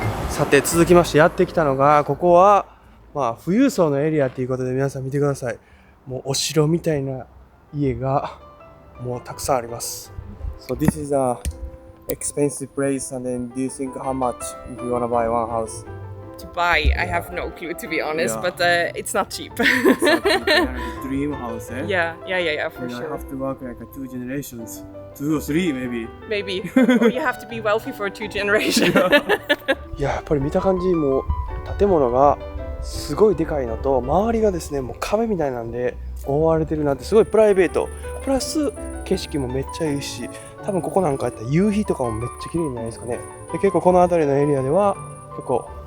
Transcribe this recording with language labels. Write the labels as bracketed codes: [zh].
[ja] さて続きましてやってきたのが、ここは富裕層のエリアということで、皆さん見てください。もうお城みたいな家がもうたくさんあります。 [en] So this is a expensive place, and then do you think how much if you wanna buy one house? To buy, I have no clue to be honest, but it's not cheap. It's a dream house, eh? Yeah, for You sure. have to work like 2 generations, 2 or 3 maybe. Maybe. Or you have to be wealthy for 2 generations. [ja] いや、やっぱり見た感じもう建物がすごいでかいのと、周りがですねもう壁みたいなんで覆われてるなんて、すごいプライベート、プラス景色もめっちゃいいし、多分ここなんかやったら夕日とかもめっちゃ綺麗じゃないですかね。で結構この辺りのエリアでは結構